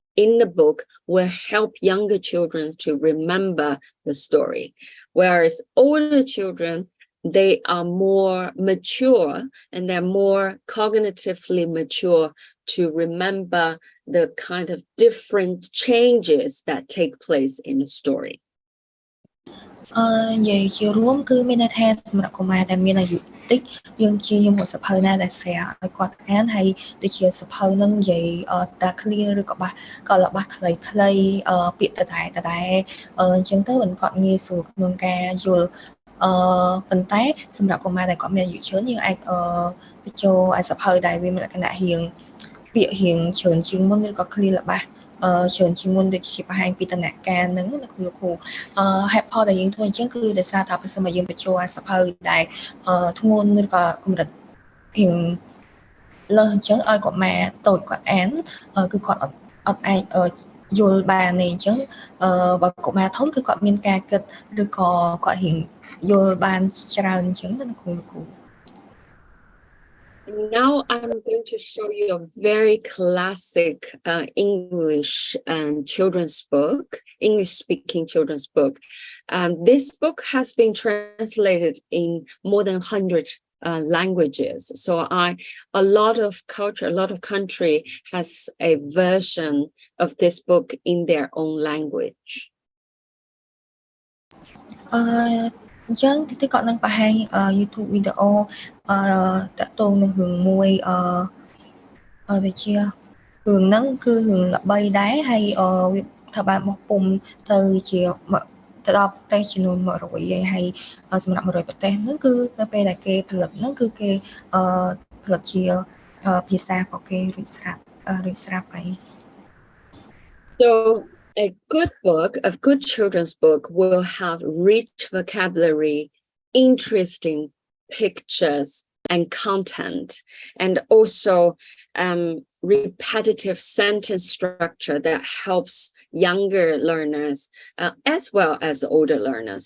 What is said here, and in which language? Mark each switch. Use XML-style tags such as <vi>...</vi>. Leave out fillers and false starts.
<en>in the book will help younger children to remember the story, whereas older children, they are more mature and they're more cognitively mature to remember the kind of different changes that take place in the story.</en> <km>និយាយជារួមគឺមានន័យថាសម្រាប់កុមារដែលមានអាយុតិចយើងព្យាយាមរកសភៅណាដែល share ឲ្យគាត់អានហើយដូចជាសភៅនឹងនិយាយតា clear ឬក៏ល្បះខ្លីៗពាក្យដដែលអញ្ចឹងទៅមិនគាត់ងាយស្រួលក្នុងការយល់ ប៉ុន្តែសម្រាប់កុមារដែលគាត់មានអាយុច្រើនយើងអាចបញ្ចូលឲ្យសភៅដែលវាមានលក្ខណៈរៀងពាក្យរៀងច្រើនជាងមុនឬក៏ clear ល្បះច្រើនជាងមុនដូចជាបង្ហាញពីដំណាក់កាលហ្នឹងលោកគ្រូហេតុផលដែលយើងធ្វើអញ្ចឹងគឺដោយសារថាប្រសិនបើយើងបញ្ចូលឲ្យសភៅដែលធ្ងន់ឬក៏កម្រិតរៀង លើសអញ្ចឹងឲ្យកុមារតូចគាត់អានគឺគាត់អត់អាចយល់បានទេអញ្ចឹងបើកុមារធំគឺគាត់មានការគិតឬក៏គាត់រៀងយល់បានច្រើនអញ្ចឹងទៅលោកគ្រូ</km> <en>Now I'm going to show you a very classic English children's book, English-speaking children's book. This book has been translated in more than 100 languages. So a lot of culture, a lot of country has a version of this book in their own language.</en> <km>អញ្ចឹងទីគាត់នឹងបង្ហាញ YouTube វីដេអូតាក់ទងនឹងរឿងមួយដូចជារឿងហ្នឹងគឺរឿងល្បីដែរហើយវាត្រូវបានបោះពុម្ពទៅជាទៅដល់ប្រទេសចំនួន100ហើយសម្រាប់100ប្រទេសហ្នឹងគឺនៅពេលដែលគេផលិតហ្នឹងគឺគេផលិតជាភាសារបស់គេរួចស្រាប់ហើយ</km> <en>So a good book, a good children's book will have rich vocabulary, interesting pictures and content, and also repetitive sentence structure that helps younger learners as well as older learners.</en>